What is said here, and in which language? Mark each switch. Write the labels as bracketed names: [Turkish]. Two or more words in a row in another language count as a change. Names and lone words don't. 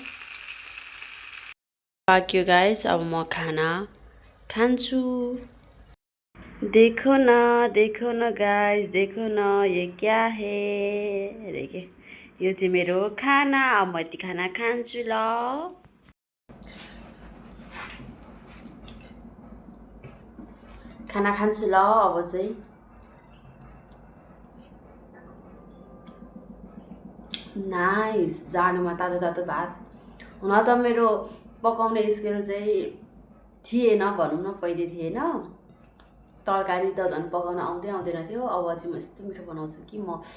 [Nepali] पाक्यो गाइस अब म खाना खान्छु [Hindi] देखो न गाइस देखो न ये क्या है [Nepali] अरे के यो चाहिँ मेरो खाना अब म यति खाना खान्छु ल खाना खान्छु ल अब चाहिँ नाइस जाडोमा तातो तातो भात हुन त मेरो पकाउने स्किल चाहिँ थिएन भनौँ न पहिले थिएन तरकारी त झन् पकाउन आउँदैन थियो अब चाहिँ म यस्तो मिठो बनाउँछु कि म